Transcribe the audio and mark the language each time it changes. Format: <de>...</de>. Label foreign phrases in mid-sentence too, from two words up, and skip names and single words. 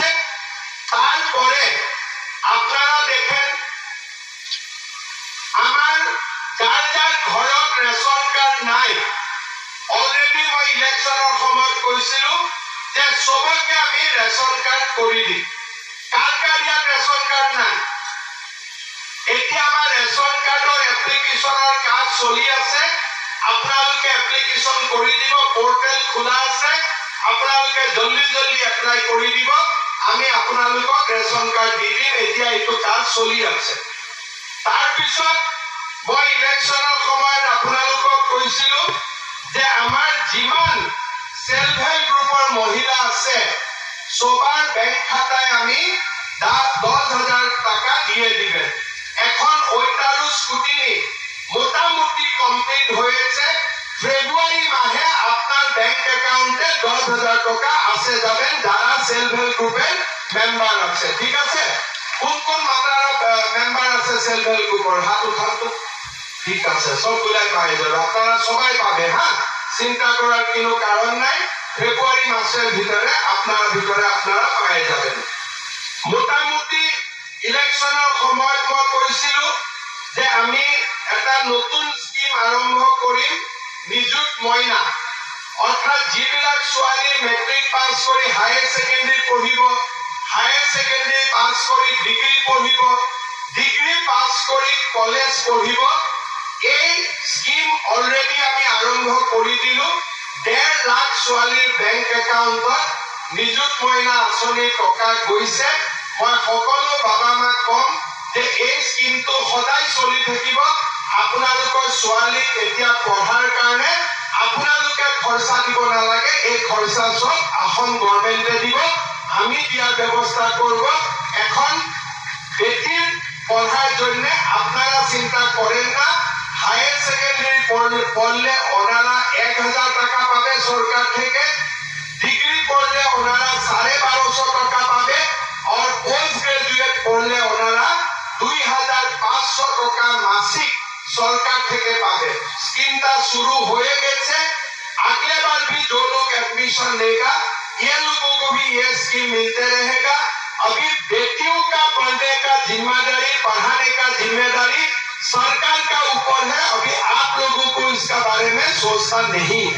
<bn>তারপরে আপনারা দেখেন আমার যার যার ঘৰত</bn> <en>ration card</en> <bn>নাই অলরেডি</bn> <as>মই ইলেকশনের সময় কৈছিলো যে</as> <bn>সবকে আমি রেশন কার্ড করে দিম।</bn> <as>কার কার ইয়াত রেশন কার্ড নাই? এতিয়া আমার</as> <en>ration cardৰ</en> <as>এপ্লিকেশনৰ কাজ চলি আছে। আপোনালোকে এপ্লিকেশন কৰি দিব, পোর্টাল খোলা আছে। আপোনালোকে জলদি এপ্লাই কৰি দিব। আমি আপোনালোকক</as> <en>ration card</en> <as>দি দিম। এতিয়া এইটো কাজ চলি আছে। তাৰপিছত মই ইলেকশনৰ সময়ত আপোনালোকক কৈছিলো যে আমাৰ যিমান</as> <en>self help groupৰ</en> <as>মহিলা আছে</as> <bn>সবার ব্যাংক খাতায় আমি 10,000 টাকা দিয়ে দিবেন। এখন ওইটারও স্কুটিনি মোটামুটি কমপ্লিট হয়েছে। ফেব্রুয়ারি মাহে আপনার</bn> <en>bank accountে</en> <bn>10,000 টাকা আসে যাবেন যারা</bn> <en>self help groupের</en> <bn>মেম্বার আছে। ঠিক আছে? কোন কোন মাত্রার মেম্বার আছে</bn> <en>self help groupের?</en> <bn>হাত উঠান তো। ঠিক আছে, সবগুলাই পাই যাবে। আপনারা সবাই পাবে। হ্যাঁ, চিন্তা করার কোনো কারণ নাই। ফেব্রুয়ারি মাসের ভিতরে আপনারা পাই যাবেন।</bn> <as>মোটামুটি ইলেকশনের সময়ত মই কৈছিলো যে আমি একটা নতুন স্কিম আরম্ভ কৰিম, নিযুত মইনা। অর্থাৎ যিবিলাক ছোৱালী</as> <en>matric pass</en> <as>কৰি</as> <en>higher secondary</en> <as>পঢ়িব,</as> <en>higher secondary pass</en> <as>কৰি ডিগ্রি পঢ়িব,</as> <en>degree pass</en> <as>কৰি কলেজ পঢ়িব, এই স্কিম অলরেডি আমি আরম্ভ কৰি দিলো। 1.5 লাখ ছোৱালীৰ</as> <en>bank accountত</en> <as>নিযুত মইনা আঁচনিৰ টকা গৈছে। মই সকলো বাবা মাক কম যে এই স্কিমটো সদায় চলি থাকিব। আপোনালোকৰ ছোৱালীক এতিয়া পঢ়াৰ কাৰণে আপোনালোকে খৰচা দিব নালাগে। এই খৰচা সব আসন গভর্নমেন্টে দিব।</as> <bn>আমি দিয়ার ব্যবস্থা করব। এখন বেটির পড়ার জন্য আপনারা চিন্তা করেন না।</bn> <en>higher secondary</en> <bn>পড়লে ওনারা 1,000 টাকা পাবে সরকার থেকে, ডিগ্রি পড়লে ওনারা 1250 টাকা পাবে,</bn> <hi>और</hi> <en>post graduate</en> <hi>पढ़ले</hi> <bn>ওনারা 2,500 টাকা</bn> <hi>मासिक सरकार</hi> <bn>থেকে পাবে। स्कीमটা शुरू হয়ে গেছে।</bn> <hi>अगले बार भी जो लोग एडमिशन लेगा ये लोगों को भी ये स्कीम मिलते रहेगा। अभी बेटियों का पढ़ने का जिम्मेदारी, पढ़ाने का जिम्मेदारी सरकार का ऊपर है। अभी आप लोगों को इसका बारे में सोचना नहीं है।</hi>